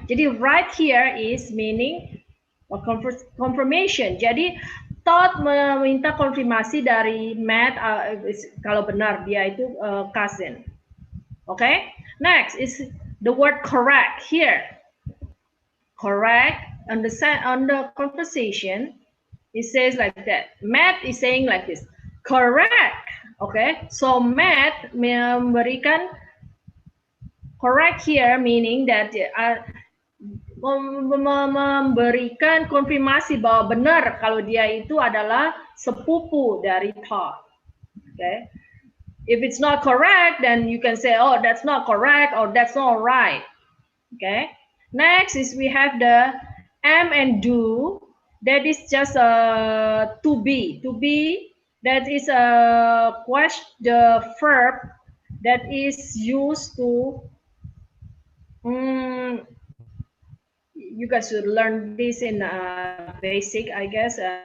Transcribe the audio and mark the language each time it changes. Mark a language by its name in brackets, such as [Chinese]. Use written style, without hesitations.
[Indonesian] Jadi [English] right here is meaning confirmation. [Indonesian] Jadi Todd meminta konfirmasi dari Matt kalau benar dia itu cousin. [English] Okay. Next is the word correct here. Correct on the conversation. It says like that. Matt is saying like this. Correct. Okay, so [Indonesian] Matt memberikan [English] correct here, meaning that [Indonesian] memberikan konfirmasi bahwa benar kalau dia itu adalah sepupu dari Todd. [English] Okay, if it's not correct, then you can say, oh, that's not correct or that's not right. Okay, next is we have the am and do. That is just a to be. To be, that is a question, the verb that is used to you guys should learn this in basic, I guess.